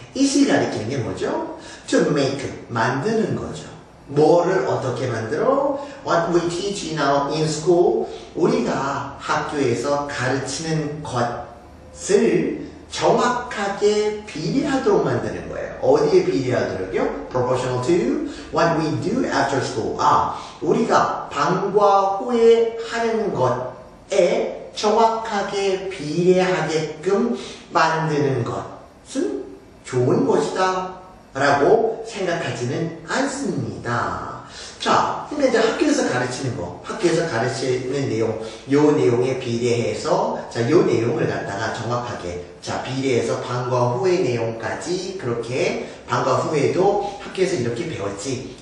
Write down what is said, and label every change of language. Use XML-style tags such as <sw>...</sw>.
<ko>it이 가리키는 게 뭐죠?</ko> <en>To make,</en> <ko>만드는 거죠. 뭐를 어떻게 만들어?</ko> <en>What we teach in school.</en> <ko>우리가 학교에서 가르치는 것을 정확하게 비례하도록 만드는 거예요. 어디에 비례하도록요?</ko> <en>Proportional to what we do after school.</en> <ko>우리가 방과 후에 하는 것에 정확하게 비례하게끔 만드는 것은 좋은 것이다 라고 생각하지는 않습니다. 자, 그러니까 이제 학교에서 가르치는 거, 학교에서 가르치는 내용, 요 내용에 비례해서, 자, 요 내용을 갖다가 정확하게, 자, 비례해서 방과 후의 내용까지 그렇게, 방과 후에도 학교에서 이렇게 배웠지.</ko>